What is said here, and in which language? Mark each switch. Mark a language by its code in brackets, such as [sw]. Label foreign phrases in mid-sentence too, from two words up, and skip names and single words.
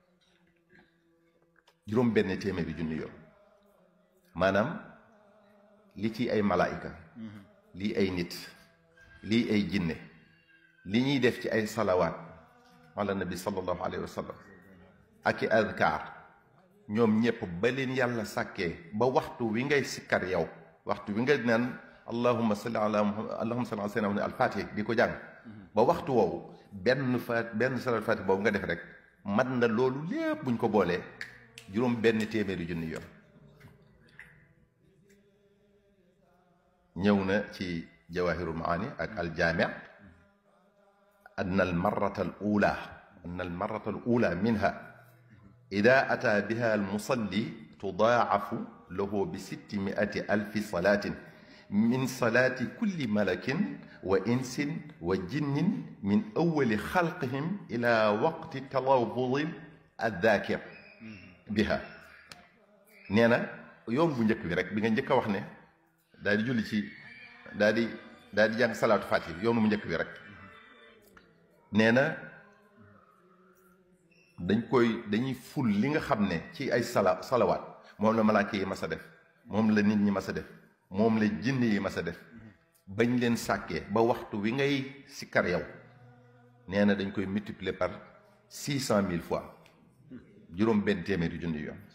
[wo] juróom benn téeméeri junni yoon maanaam li ci ay malaayika lii ay nit lii ay jinne li ñuy def ci ay [ar] صلوات على النبي صلى الله عليه وسلم [wo] ak i adkaar ñoom ñëpp ba leen yàlla sàkkee ba waxtu wi ngay sikkar yow waxtu wi nga naan [ar] اللهم صل على محمد اللهم صل على سيدنا الفاتح [wo] di ko jàng ba waxtu woowu benn salaat fatih boobu nga def rek mat na loolu lépp buñ ko boolee juróom benn téeméeri junni yoon ñëw na ci jawahirul maani ak aljaami [ar] أن المرة الأولى منها إذا أتى بها المصلي تضاعف له ب600,000 صلاة من صلاة كل ملك وإنس وجن من أول خلقهم إلى وقت تلفظ الذاكر بها [wo] نينا يوم bu njëkk bi rek bi nga njëkk a wax ne daal di julli ci daal di jàng salaatu faatiha yoonu mu njëkk bi rek nee na dañuy ful li nga xam ne ci ay salawaat moom la malaaka yi mas a def moom la nit ñi mas a def moom la jinne yi mas a def bañ leen sàkkee ba waxtu wi ngay sikkar yow nee na dañ koy [fr] multiplier par 600,000 fois [wo] juróom benn téeméeri junni yoon